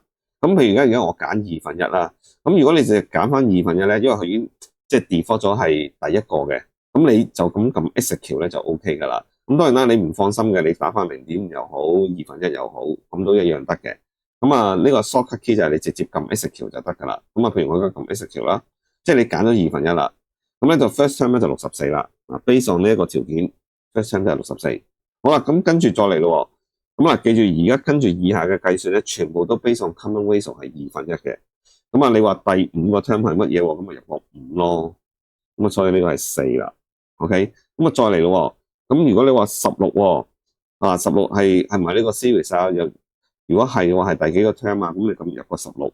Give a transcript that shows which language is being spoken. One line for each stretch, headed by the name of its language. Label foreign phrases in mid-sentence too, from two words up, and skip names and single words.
Cantonese: 咁譬如而家我揀2分1啦，咁如果你淨係揀翻2分1咧，因為佢已經即係 default 咗係第一個嘅，咁你就咁撳 execute 咧就 OK 噶啦。咁當然啦，你唔放心嘅，你打翻0.5又好，2分1又好，咁都一樣得嘅。咁啊呢個
English: shortcut key
Cantonese: 就係你直接撳 execute 就得噶啦。咁啊譬如我而家撳 execute 啦，即係你揀咗2分1啦，咁咧就
English: first term
Cantonese: 咧就64啦。嗱 ，
English: based on
Cantonese: 呢一個條件
English: first term
Cantonese: 就係64。好啦，咁跟住再嚟咯。咁啊，記住而家跟住以下嘅計算咧，全部都
English: based on common ratio
Cantonese: 係2分1嘅。咁啊，你話第5個 term 係乜嘢喎？咁咪入個5咯。咁啊，所以呢個係4啦。OK， 咁啊再嚟咯。咁如果你話16喎，啊16係唔係呢個 series 啊？如果係嘅話，係第幾個 term 啊？咁你咁入個16。